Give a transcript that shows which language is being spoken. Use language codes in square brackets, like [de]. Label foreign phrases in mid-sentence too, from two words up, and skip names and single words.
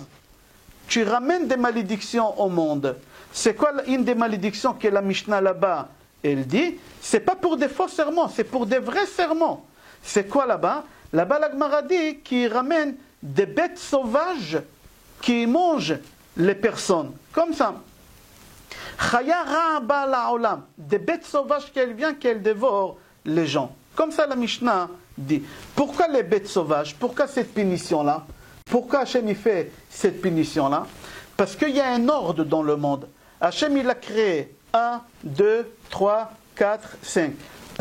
[fr] Tu ramènes des malédictions au monde. C'est quoi une des malédictions que la Mishnah là-bas, elle dit? C'est pas pour des faux serments, c'est pour des vrais serments. C'est quoi là-bas? Là-bas, la Gemara dit qu'il ramène des bêtes sauvages qui mangent les personnes. Comme ça. [he] חיה רעה באה לעולם. [fr] Des bêtes sauvages qu'elles viennent, qu'elles dévorent les gens. Comme ça la Mishnah dit. Pourquoi les bêtes sauvages? Pourquoi cette punition-là? Pourquoi Hachem il fait cette punition-là? Parce qu'il y a un ordre dans le monde. Hachem il a créé 1, 2, 3, 4, 5.